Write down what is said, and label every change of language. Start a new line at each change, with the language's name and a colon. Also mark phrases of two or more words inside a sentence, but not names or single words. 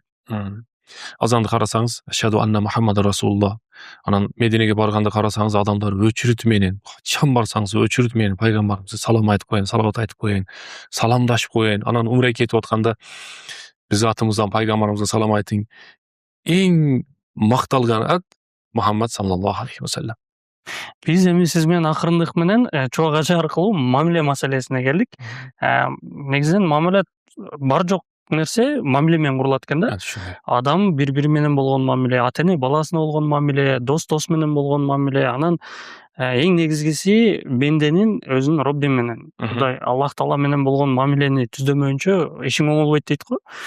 Kyrgyz: Азанды карасаңыз,
Arabic: أشهد أن محمدا رسول الله.
Kyrgyz: Анан Мединеге барганда карасаңыз, адамдар өчүрүт менен, качан барсаңыз өчүрүт менен пайгамбарыбызга салам айтып коеюн, салават айтып коеюн, саламдашып коеюн. Анан умра кетип атканда биз атымыздан пайгамбарыбызга салам айтың. Эң макталган ат Мухаммад
Arabic: صلى الله عليه وسلم.
Kyrgyz: Биз эми сиз менен акырындык менен Чубак ажы аркылуу мамиле маселесине келдик. Негизинен мамиле бар жок нерсе мамиле менен курулат экен да. Адам бири менен болгон мамиле, ата-эне баласына болгон мамиле, дос менен болгон мамиле, анан эң негизгиси бенденин өзүнүн Робби менен, Кудай Аллах Таала менен болгон мамилени түздөмөйүнчө ишиң оңолбойт дейт го.